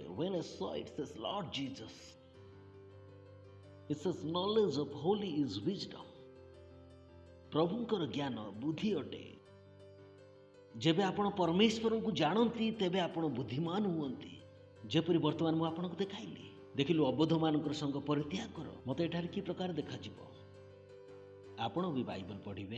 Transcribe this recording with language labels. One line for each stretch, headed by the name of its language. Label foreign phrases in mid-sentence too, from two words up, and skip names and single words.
English: When I saw it says Lord Jesus, it says knowledge of holy is wisdom.
Odia: ପ୍ରଭୁଙ୍କର ଜ୍ଞାନ ବୁଦ୍ଧି ଅଟେ। ଯେବେ ଆପଣ ପରମେଶ୍ୱରଙ୍କୁ ଜାଣନ୍ତି ତେବେ ଆପଣ ବୁଦ୍ଧିମାନ ହୁଅନ୍ତି। ଯେପରି ବର୍ତ୍ତମାନ ମୁଁ ଆପଣଙ୍କୁ ଦେଖାଇଲି, ଦେଖିଲୁ ଅବୋଧମାନଙ୍କର ସଙ୍ଗ ପରିତ୍ୟାଗ କର। ମୋତେ ଏଠାରେ କି ପ୍ରକାର ଦେଖାଯିବ? ଆପଣ ବି ବାଇବଲ ପଢ଼ିବେ।